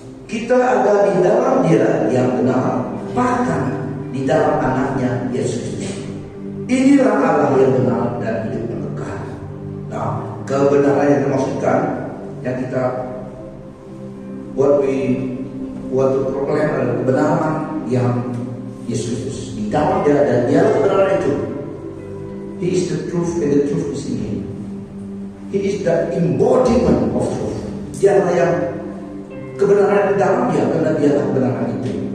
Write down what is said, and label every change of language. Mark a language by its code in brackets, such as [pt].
[id] Kita ada di dalam Dia yang benar, bahkan di dalam Anaknya Yesus Kristus. Inilah Allah yang benar dan hidup yang kekal. Nah, kebenaran yang dimaksudkan yang kita buat proklaim adalah kebenaran yang Yesus Kristus. Di dalam Dia dan Dia kebenaran itu. [en] He is the truth and the truth is in Him. He is the embodiment of truth. [id] Dialah yang kebenaran di dalam Dia, karena Dialah kebenaran itu.